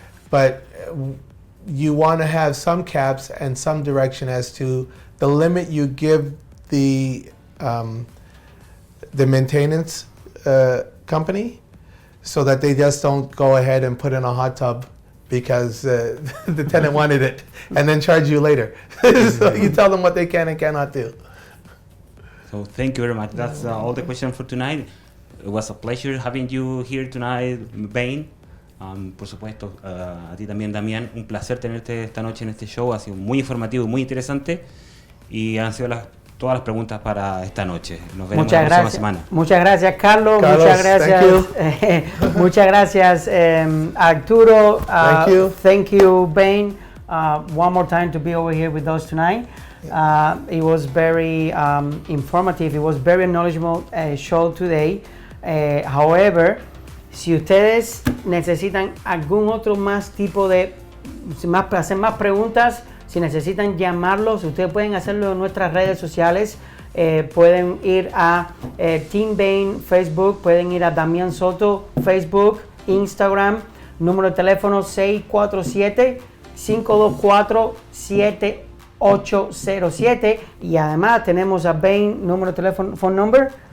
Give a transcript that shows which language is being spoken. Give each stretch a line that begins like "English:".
English: But you want to have some caps and some direction as to the limit you give the maintenance company, so that they just don't go ahead and put in a hot tub because the tenant wanted it and then charge you later. So you tell them what they can and cannot do. So thank you very much. That's all the questions for tonight. It was a pleasure having you here tonight, Bain.
Spanish: Por supuesto, a ti también, Damián, un placer tenerte esta noche en este show. Ha sido muy informativo y muy interesante. Y han sido todas las preguntas para esta noche. Nos veremos la próxima semana. Muchas gracias, Carlos. Muchas gracias. Muchas gracias, Arturo.
English: Thank you, Bain. One more time to be over here with us tonight. It was very informative. It was very knowledgeable show today. However,
Spanish: si ustedes necesitan algún otro más tipo de, hacer más preguntas, si necesitan llamarlos, ustedes pueden hacerlo en nuestras redes sociales. Pueden ir a Team Bain Facebook, pueden ir a Damián Soto Facebook, Instagram, número de teléfono 647-524-7807, y además tenemos a Bain, número de teléfono,
English: phone number